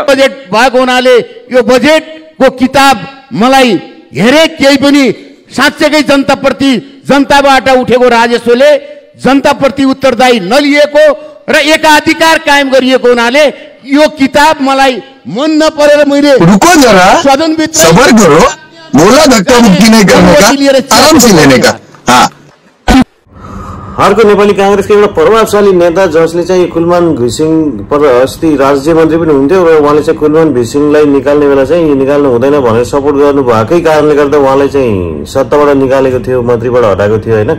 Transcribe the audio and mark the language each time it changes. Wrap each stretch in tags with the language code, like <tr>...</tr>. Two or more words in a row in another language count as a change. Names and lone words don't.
<ne>बजेट भएको हुनाले यो बजेटको किताब मलाई हेरे केही पनि साँच्चैकै जनताप्रति जनताबाट उठेको राजस्वले जनताप्रति उत्तरदायी नलिएको र एकाधिकार कायम गरिएको हुनाले यो किताब मलाई मन नपरेर मैले</ne> <hi>रुको जरा, सबर करो, बोला धक्का मुक्की नहीं करने का, आराम से लेने का।</hi> <ne>अर्को नेपाली काङ्ग्रेसको एउटा प्रभावशाली नेता जसले चाहिँ कुलमान घिसिङ अस्ति राज्य मन्त्री पनि हुन्थ्यो र उहाँले चाहिँ कुलमान घिसिङलाई निकाल्ने बेला चाहिँ निकाल्नु हुँदैन भनेर सपोर्ट गर्नु भएकै कारणले गर्दा उहाँलाई चाहिँ सत्ताबाट निकालेको थियो, मन्त्रीबाट हटाएको थियो होइन।</ne>